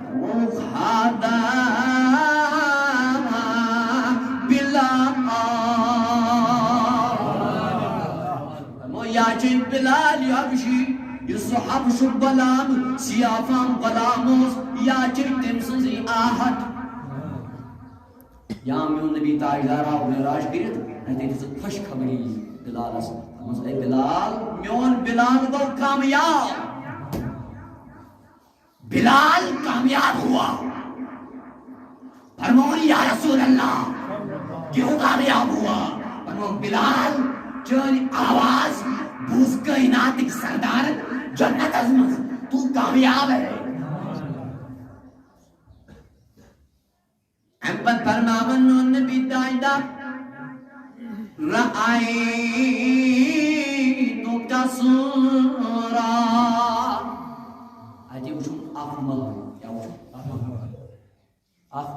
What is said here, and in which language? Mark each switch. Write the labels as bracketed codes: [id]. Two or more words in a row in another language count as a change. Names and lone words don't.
[ks] یا چھِ بِلال حبشی یُس سُہ حبشُک غلام سیافام غلام اوس یا چھِ تٔمۍ سٕنٛز یہِ آہٹ یا میون نبی تاجدار آو معراج کٔرِتھ اتے دِژٕکھ خوش خبری بِلالس اے بِلال میون بِلال گوٚو کامیاب [ur] بلال کامیاب ہوا [ks] فرمون یا رسول اللہ [ur] کیوں کامیاب ہوا [ks] فرمون بلال چٲنۍ آواز بوٗز کائناتٕکۍ سردارن جنتس منٛز [ur] تو کامیاب ہے [ks] اَمہِ پتہٕ فرماون میون نبی تاجدار [ar] رأیتُکَ سورا [ks] اَتہِ وٕچھُم اکھ محل کیٛاہ وٕچھُم اکھ